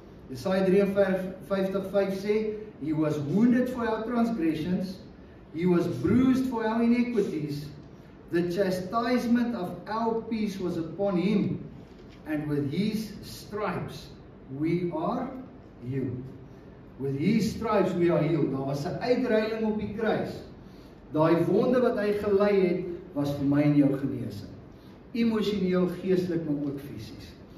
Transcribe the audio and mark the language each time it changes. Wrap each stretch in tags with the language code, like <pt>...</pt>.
<af>Jesaja 53:5 sê,</af> <en>He was wounded for our transgressions, He was bruised for our iniquities, the chastisement of our peace was upon Him, and with His stripes we are healed. With His stripes we are healed.</en> <af>Daar was 'n uitreiling op die kruis. Daai wonde wat hy gelei het, was vir my en jou genesing. Emosioneel, geestelik, maar ook fisies.</af>